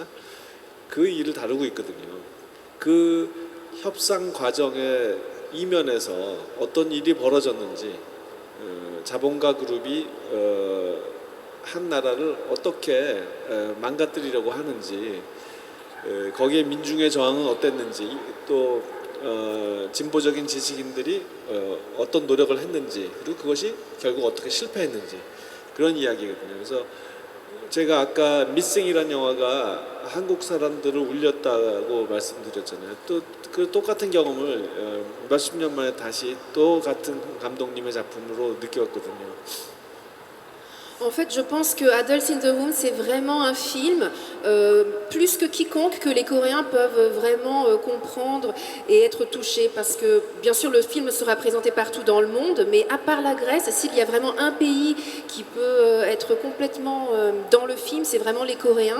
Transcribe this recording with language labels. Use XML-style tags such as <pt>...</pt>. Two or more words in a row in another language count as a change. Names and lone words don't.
<ko>그 일을 다루고 있거든요. 그 협상 과정의 이면에서 어떤 일이 벌어졌는지, 자본가 그룹이 한 나라를 어떻게 망가뜨리려고 하는지, 거기에 민중의 저항은 어땠는지, 또 진보적인 지식인들이 어떤 노력을 했는지, 그리고 그것이 결국 어떻게 실패했는지 그런 이야기거든요. 그래서 제가 아까 미싱이라는 영화가 한국 사람들을 울렸다고 말씀드렸잖아요. 또 그 똑같은 경험을 몇십 년 만에 다시 또 같은 감독님의 작품으로 느꼈거든요.</ko> <fr>En fait, je pense que Adults in the Room, c'est vraiment un film, plus que quiconque, que les Coréens peuvent vraiment comprendre et être touchés. Parce que, bien sûr, le film sera présenté partout dans le monde, mais à part la Grèce, s'il y a vraiment un pays qui peut être complètement dans le film, c'est vraiment les Coréens.</fr>